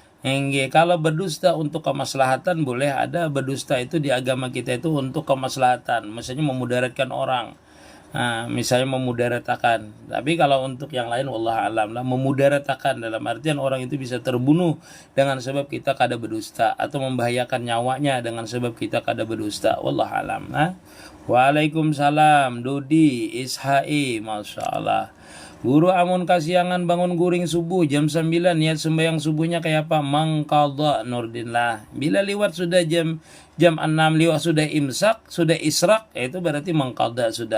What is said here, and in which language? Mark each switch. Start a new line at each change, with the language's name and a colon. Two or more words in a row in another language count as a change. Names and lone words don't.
Indonesian: Kalau berdusta untuk kemaslahatan boleh, ada berdusta itu di agama kita itu untuk kemaslahatan, maksudnya memudaratkan orang. Nah, misalnya memudaratakan. Tapi kalau untuk yang lain
Arabic: wallah alam
Indonesian: lah, memudaratakan dalam artian orang itu bisa terbunuh dengan sebab kita kada berdusta, atau membahayakan nyawanya dengan sebab kita kada berdusta.
Arabic: Wallah alam. Waalaikumsalam Dodi Ishai, Masya Allah.
Banjar: Guru amun kasiangan bangun guring subuh jam 9, niat sembahyang subuhnya kayak apa? Mangqadha Nurdin lah. Bila lewat sudah jam 6 lewat sudah imsak, sudah israk, itu berarti mangqadha sudah.